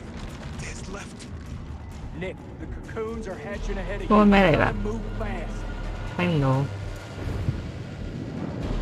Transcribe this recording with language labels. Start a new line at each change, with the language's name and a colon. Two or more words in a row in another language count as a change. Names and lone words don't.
English: To his left. Nick, the cocoons are hatching ahead of you.
Cantonese: 嗰個咩嚟㗎？
English: You gotta move fast.
Cantonese: 睇唔到。